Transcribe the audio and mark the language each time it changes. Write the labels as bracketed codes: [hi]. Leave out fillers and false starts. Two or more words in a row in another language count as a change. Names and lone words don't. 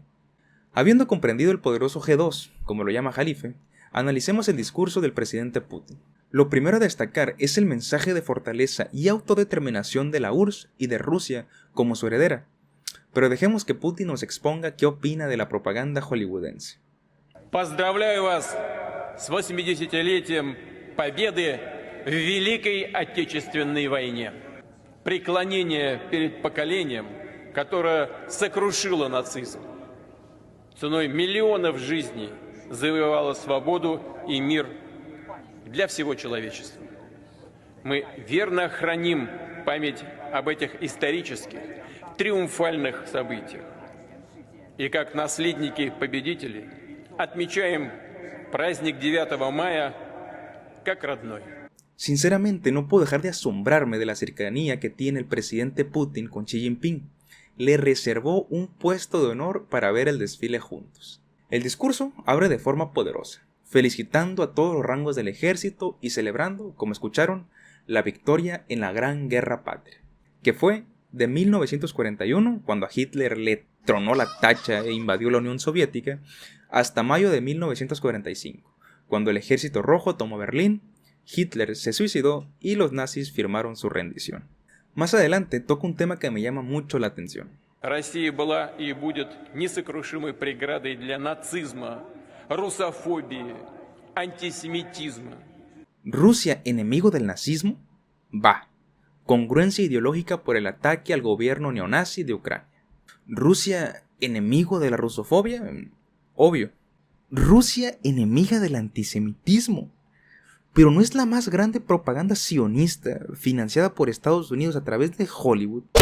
[es] Habiendo comprendido el poderoso G2, como lo llama Jalife, analicemos el discurso del presidente Putin. Lo primero a destacar es el mensaje de fortaleza y autodeterminación de la URSS y de Rusia como su heredera, pero dejemos que Putin nos exponga qué opina de la propaganda hollywoodense. [ru] Поздравляю вас с 80-летием победы в Великой Отечественной войне. Преклонение перед поколением, которое сокрушило нацизм. Ценой миллионов жизней завоевало свободу и мир для всего человечества. Мы верно храним память об этих исторических, триумфальных событиях. И как наследники победителей отмечаем праздник 9 мая как родной. [es] Sinceramente no puedo dejar de asombrarme de la cercanía que tiene el presidente Putin con Xi Jinping. Le reservó un puesto de honor para ver el desfile juntos. El discurso abre de forma poderosa, felicitando a todos los rangos del ejército y celebrando, como escucharon, la victoria en la Gran Guerra Patria, que fue de 1941, cuando a Hitler le tronó la tacha e invadió la Unión Soviética, hasta mayo de 1945, cuando el Ejército Rojo tomó Berlín, Hitler se suicidó y los nazis firmaron su rendición. Más adelante toca un tema que me llama mucho la atención. [ru] Россия была и будет несокрушимой преградой для нацизма, русофобии, антисемитизма. [es] ¿Rusia enemigo del nazismo? Va. Congruencia ideológica por el ataque al gobierno neonazi de Ucrania. ¿Rusia enemigo de la rusofobia? Obvio. ¿Rusia enemiga del antisemitismo? Pero no es la más grande propaganda sionista financiada por Estados Unidos a través de Hollywood.